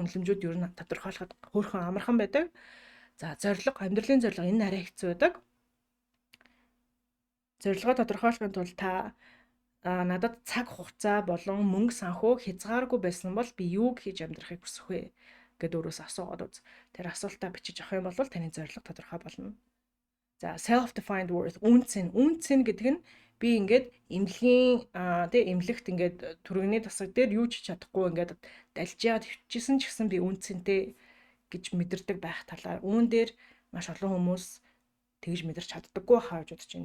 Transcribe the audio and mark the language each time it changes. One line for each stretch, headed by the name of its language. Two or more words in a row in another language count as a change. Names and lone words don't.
Mongolian: Үнэлэмжүүд ер нь тодорхойлоход хөөрхөн амархан байдаг. За зорилго, амьдралын зорилго энэ арай хэцүү байдаг. Зорилгоо тодорхойлохын тулд та надад цаг хугацаа болон мөнгө санхүү хязгааргүй байсан бол би юуг хийж амьдрахыг хүсэх вэ гэд өөрөөс асуугаад үз. Тэр асуултаа бичиж авах юм бол таны зорилго тодорхой болно. За
English: self-defined worth
Mongolian: үнц нь гэдэг нь би ингээд эмнэлгийн эмнэлэгт ингээд түргэний тасаг дээр юу ч чадахгүй ингээд далж яагаад хөвчихсэн ч гэсэн би үнцэнтэй гэж мэдэрдэг байх талаар үүн дээр маш олон хүмүүс тэгж мэдэрч чаддаггүй хаа гэж бодож байна.